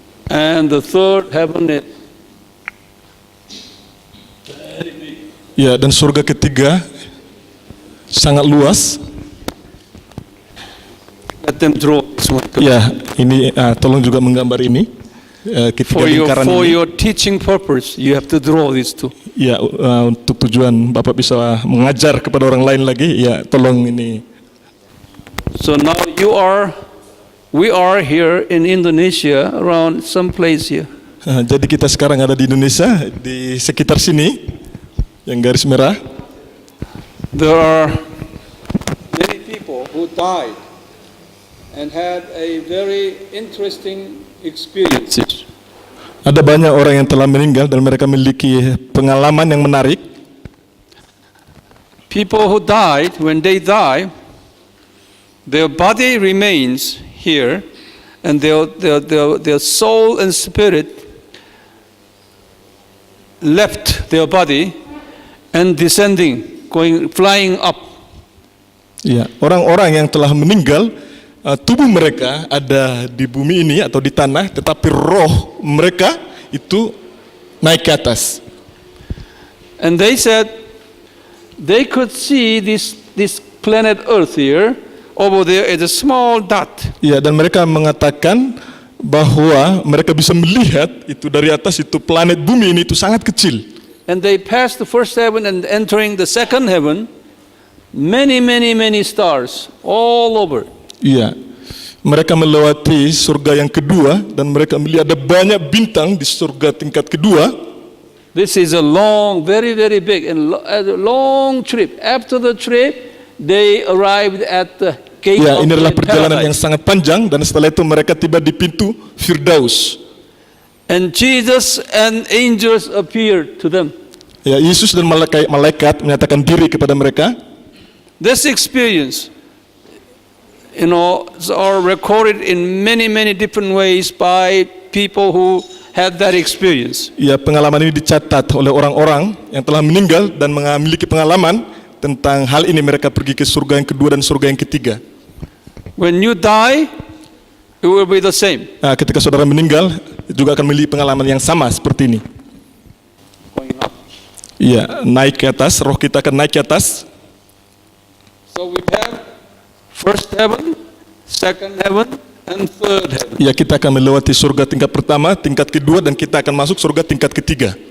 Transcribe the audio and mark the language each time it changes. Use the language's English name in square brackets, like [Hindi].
[English] And the third heaven is [Indonesian] Ya, dan surga ketiga sangat luas. [English] let them draw this one. [Indonesian] Ya, ini tolong juga menggambar ini. Ketiga lingkaran [English] For [Indonesian] ini. [English] your teaching purpose, you have to draw these two. [Indonesian] Ya, untuk tujuan Bapak bisa mengajar kepada orang lain lagi, ya tolong ini. [English] So now we are here in Indonesia, around some place here. [Indonesian] Jadi kita sekarang ada di Indonesia, di sekitar sini, yang garis merah. [English] There are many people who died and had a very interesting experiences. [Indonesian] Ada banyak orang yang telah meninggal dan mereka memiliki pengalaman yang menarik. [English] People who died, when they die, their body remains here, and their soul and spirit left their body and descending, flying up. [Indonesian] Ya, orang-orang yang telah meninggal, tubuh mereka ada di bumi ini atau di tanah, tetapi roh mereka itu naik ke atas. [English] And they said they could see this planet Earth here. Over there is a small dot. [Indonesian] Ya, dan mereka mengatakan bahwa mereka bisa melihat itu dari atas, itu planet bumi ini itu sangat kecil. [English] And they passed the first heaven and entering the second heaven, many stars all over. [Indonesian] Iya, mereka melewati surga yang kedua dan mereka melihat ada banyak bintang di surga tingkat kedua. [English] This is a long, very big and long trip. After the trip, they arrived at the gate [Indonesian] Ya, [English] of [Indonesian] ini adalah perjalanan yang [English] paradise. [Indonesian] sangat panjang dan setelah itu mereka tiba di pintu Firdaus. [English] And Jesus and angels appeared to them. [Indonesian] Ya, Yesus dan malaikat menyatakan diri kepada mereka. [English] This experience, are recorded in many different ways by people who had that experience. [Indonesian] Ya, pengalaman ini dicatat oleh orang-orang yang telah meninggal dan memiliki pengalaman tentang hal ini. Mereka pergi ke surga yang kedua dan surga yang ketiga. [English] When you die, it will be the same. [Indonesian] Nah, ketika saudara meninggal juga akan memiliki pengalaman yang sama seperti ini. Iya, naik ke atas, roh kita akan naik ke atas. [English] So we have first heaven, second heaven, and third heaven. [Indonesian] Ya, kita akan melewati surga tingkat pertama, tingkat kedua, dan kita akan masuk surga tingkat ketiga.